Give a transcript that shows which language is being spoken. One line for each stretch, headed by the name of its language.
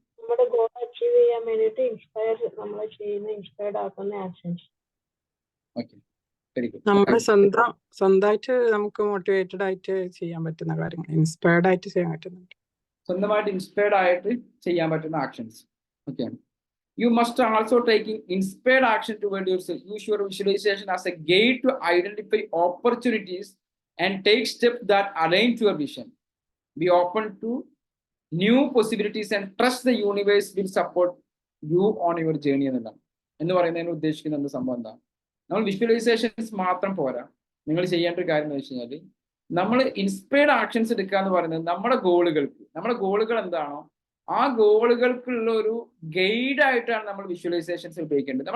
Malayalam: നമ്മുടെ goal achieve ചെയ്യാൻ വേണ്ടിയിട്ട് നമ്മൾ ചെയ്യുന്ന ഇൻസ്പയർഡ് ആക്കുന്ന ആക്ഷൻസ്.
English: Okay, very good.
Malayalam: നമ്മുടെ സ്വന്തമായിട്ട് നമുക്ക് മോട്ടിവേറ്റഡ് ആയിട്ട് ചെയ്യാൻ പറ്റുന്ന കാര്യങ്ങൾ, ഇൻസ്പയർഡ് ആയിട്ട് ചെയ്യാൻ പറ്റുന്നുണ്ട്. സ്വന്തമായിട്ട് ഇൻസ്പയർഡ് ആയിട്ട് ചെയ്യാൻ പറ്റുന്ന actions.
English: Okay, you must also taking inspired action toward yourself. Use your visualization as a gate to identify opportunities and take steps that align to your vision. Be open to new possibilities and trust the universe will support you on your journey.
Malayalam: എന്ന് പറയുന്നതിന് ഉദ്ദേശിക്കുന്ന എന്ത് സംഭവം എന്താ? നമ്മൾ visualisations മാത്രം പോരാ. നിങ്ങൾ ചെയ്യേണ്ട ഒരു കാര്യം എന്ന് വെച്ച് കഴിഞ്ഞാൽ, നമ്മൾ ഇൻസ്പയർഡ് ആക്ഷൻസ് എടുക്കുക എന്ന് പറയുന്നത് നമ്മുടെ ഗോളുകൾ എന്താണോ ആ ഗോളുകൾക്കുള്ള ഒരു ഗൈഡ് ആയിട്ടാണ് നമ്മൾ വിഷ്വലൈസേഷൻസ് ഉപയോഗിക്കേണ്ടത്.